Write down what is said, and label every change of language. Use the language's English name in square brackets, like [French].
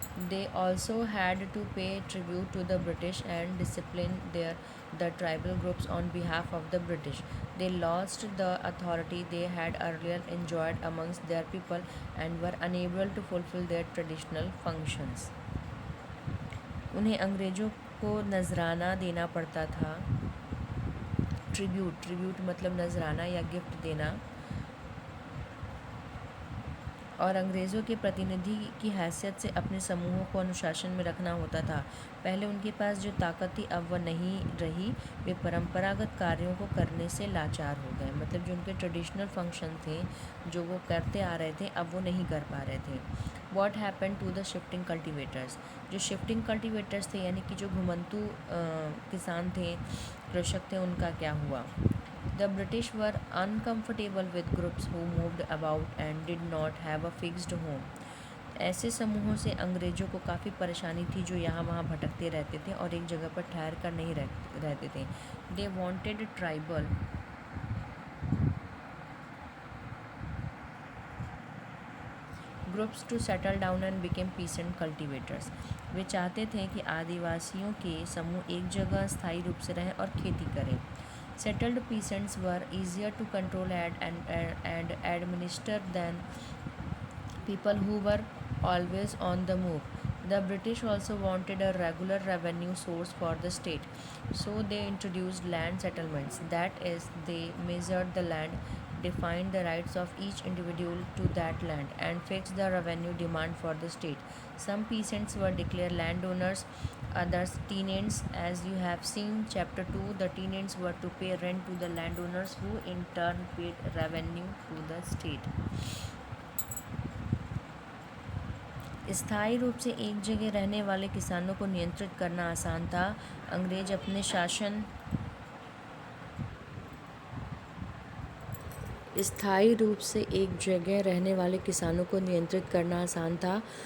[English] They also had to pay tribute to the British and discipline the tribal groups on behalf of the British. They lost the authority they had earlier enjoyed amongst their people and were unable to fulfill their traditional functions. [Hindi] उन्हें अंग्रेज़ों को नजराना देना पड़ता था। Tribute मतलब नजराना या गिफ्ट देना, और अंग्रेज़ों के प्रतिनिधि की हैसियत से अपने समूहों को अनुशासन में रखना होता था। पहले उनके पास जो ताकत थी अब वह नहीं रही। वे परंपरागत कार्यों को करने से लाचार हो गए। मतलब जो उनके ट्रेडिशनल फंक्शन थे जो वो करते आ रहे थे अब वो नहीं कर पा रहे थे। [English] What happen to the shifting cultivators? [Hindi] जो शिफ्टिंग कल्टिवेटर्स थे यानी कि जो घुमंतू किसान थे, कृषक थे, उनका क्या हुआ? [English] The British were uncomfortable with groups who moved about and did not have a fixed home. [Hindi] ऐसे समूहों से अंग्रेज़ों को काफ़ी परेशानी थी जो यहाँ वहाँ भटकते रहते थे और एक जगह पर ठहर कर नहीं रहते थे। [English] They wanted tribal groups to settle down and became peasant cultivators. [Hindi] वे चाहते थे कि आदिवासियों के समूह एक जगह स्थायी रूप से रहें और खेती करें। [English] Settled peasants were easier to control and administer than people who were always on the move. The British also wanted a regular revenue source for the state, so they introduced land settlements. That is, they measured the land, defined the rights of each individual to that land, and fixed the revenue demand for the state. Some peasants were declared landowners, others tenants. As you have seen chapter 2, the tenants were to pay rent to the landowners who in turn paid revenue to the state. [Hindi] स्थायी रूप से एक जगह रहने वाले किसानों को नियंत्रित करना आसान था। अंग्रेज अपने शासन स्थायी रूप से एक जगह रहने वाले किसानों को नियंत्रित करना आसान था।